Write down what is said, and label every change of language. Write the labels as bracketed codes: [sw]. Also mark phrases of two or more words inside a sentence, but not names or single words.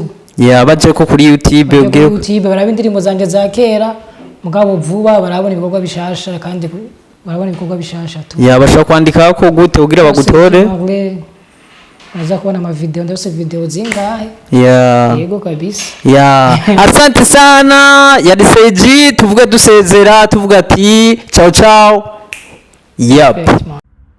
[rn] baje ko kuri YouTube barabindi indirimbo zanje za kera mugabo vuba barabona ibikorwa bishasha kandi barabona ibikorwa bishasha tu bashaka kwandika ko gute ugira bagutore Naza [sw] kuona ma video [rn] ndose video zingahe yego kabisa [sw] asante sana [rn] yari Sage tuvuge dusezera tuvuga ati ciao